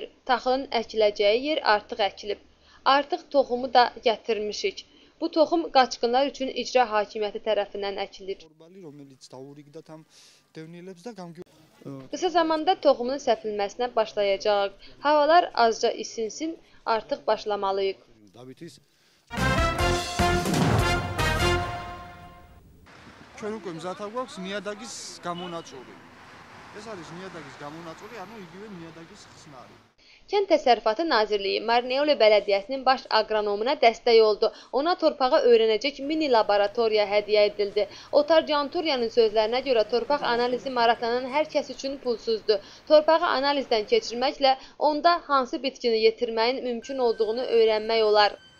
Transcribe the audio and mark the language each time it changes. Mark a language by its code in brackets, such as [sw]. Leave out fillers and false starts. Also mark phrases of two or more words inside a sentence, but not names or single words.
[az] Taxılın əkiləcəyi yer artıq əkilib. Artıq toxumu da gətirmişik. Bu toxum qaçqınlar üçün icra hakimiyyəti tərəfindən əkilir. Qısa zamanda toxumun səpilməsinə başlayacaq. Havalar azca isinsin, artıq başlamalıyıq. [ka] ჩვენ უკვე მზათა გვაქვს ნიადაგის გამონაწური. ეს არის ნიადაგის გამონაწური, ანუ იგივე ნიადაგის ხსნარი. [az] Kənd Təsərrüfatı Nazirliyi Marneuli Bələdiyyəsinin baş aqronomuna dəstək oldu. Ona torpağı öyrənəcək mini laboratoriya hədiyyə edildi. Otar Canturiyanın sözlərinə görə torpaq analizi maraqlanan hər kəs üçün pulsuzdur. Torpağı analizdən keçirməklə onda hansı bitkini yetirməyin mümkün olduğunu öyrənmək olar.